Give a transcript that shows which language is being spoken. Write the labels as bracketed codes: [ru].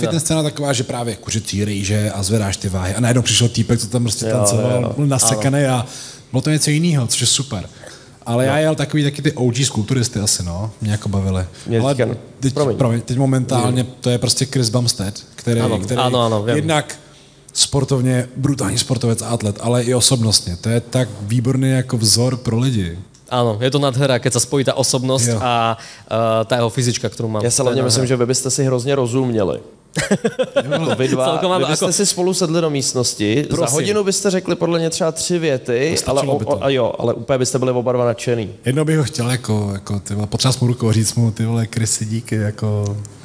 [cs] Ta fitness scéna taková, že právě kuřecí rejže a zvedáš ty váhy. A najednou přišel týpek, co tam prostě tancoval, byl nasekaný a bylo to něco jiného, což je super. Ale já jel taky ty OG skulturisty asi, no, mě jako bavili. Ale teď momentálně to je prostě Chris Bumstead, který jednak sportovně, brutální sportovec a atlet, ale i osobnostně. To je tak výborný jako vzor pro lidi. [sk] Áno, je to nadhra, keď sa spojí tá osobnosť a tá jeho fyzička, ktorú mám. Ja sa hlavne myslím, [cs] že vy byste si hrozně rozuměli. Vy byste si spolu sedli do místnosti, za hodinu byste řekli podle mě třeba 3 věty, ale úplně byste byli oba dva nadšený. Jednou bych ho chtěl jako ty vole, potřeba mu rukou říct mu, ty vole, Chrisy, díky, jako...